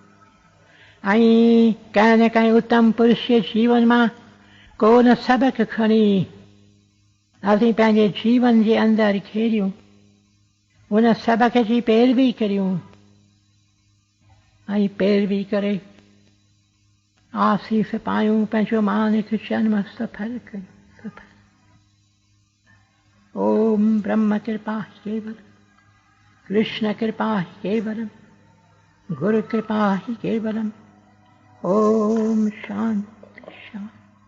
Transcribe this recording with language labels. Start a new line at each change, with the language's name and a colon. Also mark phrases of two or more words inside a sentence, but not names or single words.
Sindhi: ऐं कंहिं न कंहिं उत्तम पुरुष जे जीवन मां को न सबक खणी असीं पंहिंजे जीवन जे अंदरि खेरियूं, उन सबक जी पैरवी करियूं ऐं पैरवी करे आसीस पायूं, पंहिंजो मानिक जन्म सफल कयूं।
Sanskrit: ओम ब्रह्म कृपा केवल, कृष्ण कृपा केवलम, गुरु कृपा ही केवलम। ओम शांति शांति।